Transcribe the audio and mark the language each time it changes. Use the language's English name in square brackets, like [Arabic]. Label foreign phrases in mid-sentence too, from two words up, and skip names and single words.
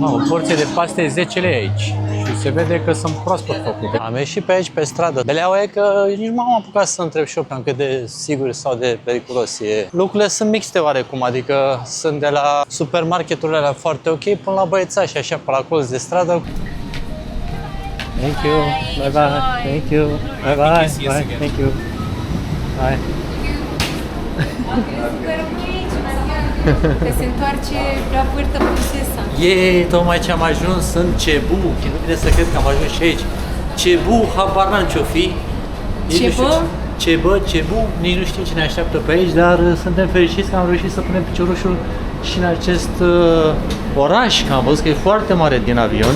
[Romanian] O porție de paste e 10 lei aici. Și se vede că sunt proaspăt făcute. Am ieșit pe aici pe stradă. Beleaua e că nici nu m-am apucat să întreb și eu cât de sigur sau de periculos e. Lucrurile sunt mixte oarecum, adică sunt de la supermarketurile alea foarte ok până la băiețași așa pe la colț de stradă. [English] Thank you. Bye bye. Thank you. Bye bye. Bye. Thank you. Bye. [Romanian] Că se întoarce la vârtă prinsesa. Tocmai ce am ajuns în Cebu. Nu vine să cred că am ajuns și aici. Cebu, habar n-am ce-o fi. Cebu, nici nu știu ce ne așteaptă pe aici, dar suntem fericiți că am reușit să punem piciorușul și în acest oraș, că am văzut că e foarte mare din avion.